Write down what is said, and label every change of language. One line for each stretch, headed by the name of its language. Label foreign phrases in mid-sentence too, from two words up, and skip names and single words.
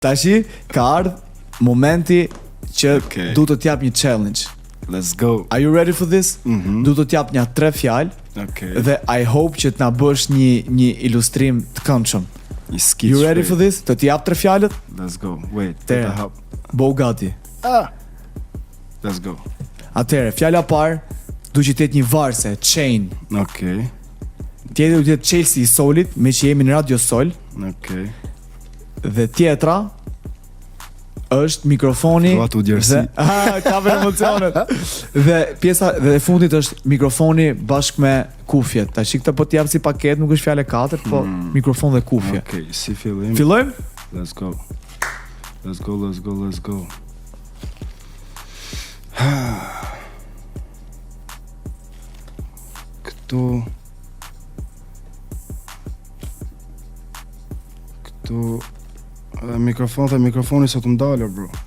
Albanian: Tashi ka ardhur momenti që du të t'jap një challenge.
English: Let's go. Are you ready for this?
Albanian: Du të t'jap një 3 fjalë. Dhe
English: I hope
Albanian: që t'na bësh një ilustrim të këndshëm.
English: You ready for this?
Albanian: Të t'jap 3 fjalët?
English: Let's go. Wait.
Albanian: Bo gati.
English: Let's go.
Albanian: Atëherë, fjala parë du që t'jetë një varse, chain. Tjetër du t'jetë Chelsea i Solit, me që jemi në Radio Sol. Dhe tjetra është mikrofoni dhe ka për emocionet. Dhe pjesa dhe fundit është mikrofoni bashkë me kufjet. Tash këtë po t'jap si paket, nuk është fjalë 4, po mikrofon dhe kufje. Si fillim. Fillojmë?
English: Let's go.
Albanian: Këtu mikrofoni sot më dalë, bro.